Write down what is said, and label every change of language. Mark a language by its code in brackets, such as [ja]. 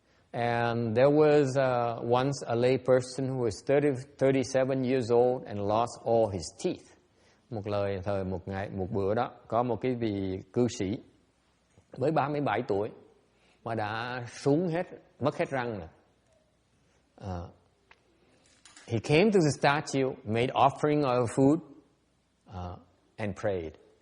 [en] And there was once a lay person who was 37 years old and lost all his teeth. [vi] Một bữa đó, có một cái vị cư sĩ mới 37 tuổi mà đã mất hết răng nè. [en] He came to the statue, made offering of food, and prayed.